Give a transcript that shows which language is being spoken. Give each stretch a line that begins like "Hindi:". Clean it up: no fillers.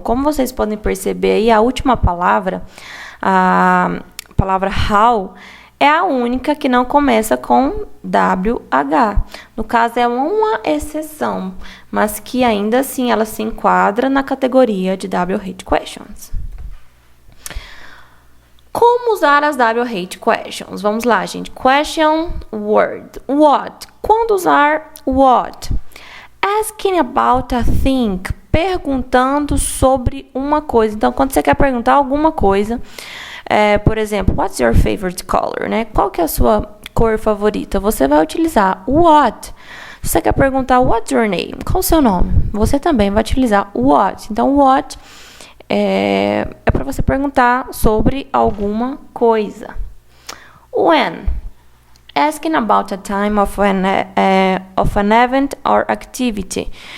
Portuguese: Como vocês podem perceber aí, a última palavra, a palavra how, é a única que não começa com WH. No caso, é uma exceção, mas que ainda assim ela se enquadra na categoria de WH questions. Como usar as WH questions? Vamos lá, gente.
English: Question word. What?
Portuguese: Quando usar
English: what? Asking about a thing.
Portuguese: Perguntando sobre uma coisa. Então, quando você quer perguntar alguma coisa, por exemplo,
English: what's your favorite color,
Portuguese: né? Qual que é a sua cor favorita? Você vai utilizar what. Se você quer perguntar
English: what's your name?
Portuguese: Qual o seu nome? Você também vai utilizar what. Então, what é para você perguntar sobre alguma coisa.
English: When? Asking about a time of an event or activity.